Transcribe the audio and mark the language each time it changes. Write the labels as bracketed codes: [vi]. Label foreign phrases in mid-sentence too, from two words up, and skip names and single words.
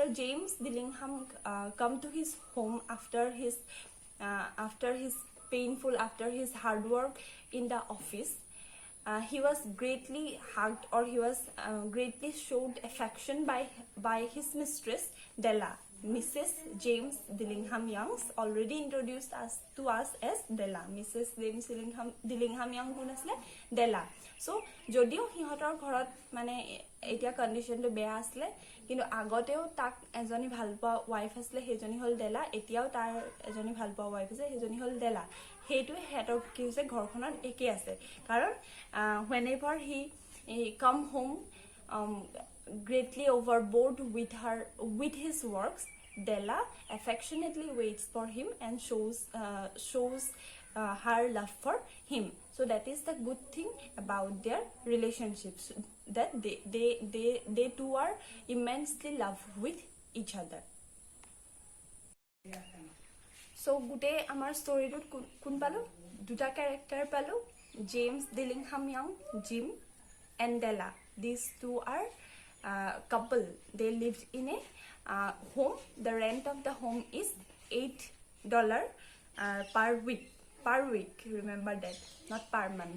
[en] James Dillingham come to his home after his hard work in the office, he was greatly hugged, or he was greatly showed affection by his mistress Della, Mrs. James Dillingham Young, already introduced to us as Della. [as] Mrs. James Dillingham Young কোন আছিলে? Della. So যদিও সিহঁতৰ ঘৰত মানে এতিয়া কণ্ডিশ্যনটো বেয়া আছিলে, কিন্তু আগতেও তাক এজনী ভাল পোৱা ৱাইফ আছিলে, সেইজনী হ'ল ডেলা। এতিয়াও তাৰ এজনী ভাল পোৱা ৱাইফ আছে, সেইজনী হ'ল ডেলা। সেইটোৱে সিহঁতৰ কি হৈছে, ঘৰখনত একে আছে। [en] কাৰণ whenever he come home greatly overboard with his works, Della affectionately waits for him and shows her love for him. So that is the good thing about their relationships, that they two are immensely love with each other. [as] So গোটে আমাৰ ষ্টৰিটোত কোন পালো? দুটা ক্যাৰেক্টাৰ পালো, [en] James Dillingham Young, Jim, and Della. These two are couple. They lived in a home. The rent of the home is $8 per week. Remember that, not per month.